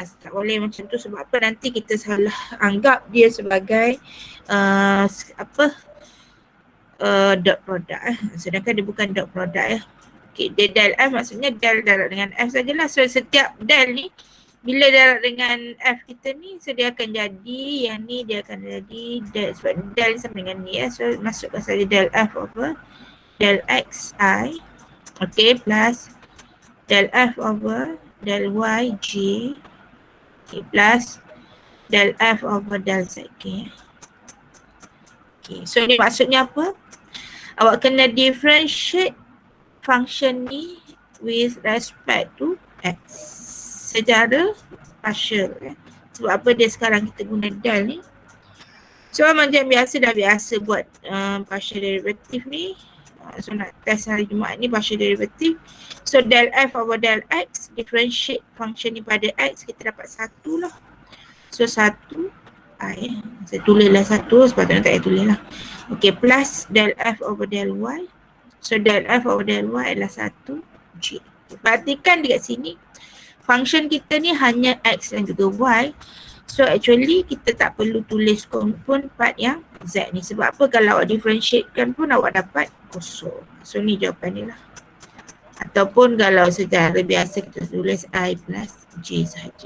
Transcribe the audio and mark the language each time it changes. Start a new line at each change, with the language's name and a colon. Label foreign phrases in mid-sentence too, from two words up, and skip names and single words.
Malay: Tak boleh macam tu, sebab apa? Nanti kita salah anggap dia sebagai
English: dot product
Malay: sedangkan dia bukan
English: dot product
Malay: ya. Okay, dia del F maksudnya del darab dengan F sajalah. So setiap del ni bila darab dengan F kita ni, so dia akan jadi, yang ni dia akan jadi del, sebab del sama dengan ni ya. So masukkan saja
English: del F over del XI, okay, plus del F over del YG, okay, plus del F over del ZK. Okay, so
Malay: ni maksudnya apa? Awak kena differentiate function ni
English: with respect to X
Malay: secara partial. Sebab apa dia sekarang kita guna del ni. So macam biasa dah biasa buat
English: partial derivative
Malay: ni. So nak test hari Jumaat ni
English: partial derivative.
Malay: So
English: del F over del X,
Malay: differentiate function ni pada X, kita dapat 1 lah. So 1 I, saya tulislah 1, sepatutnya tak payah tulis lah.
English: Okay, plus del F over del Y.
Malay: So
English: del F over del Y
Malay: adalah 1 G. Perhatikan dekat sini, function kita ni hanya X dan juga Y. So actually kita tak perlu tulis pun part yang Z ni. Sebab apa? Kalau awak differentiatekan pun awak dapat kosong. So ni jawapan ni lah. Ataupun kalau secara biasa kita tulis
English: I plus J
Malay: sahaja.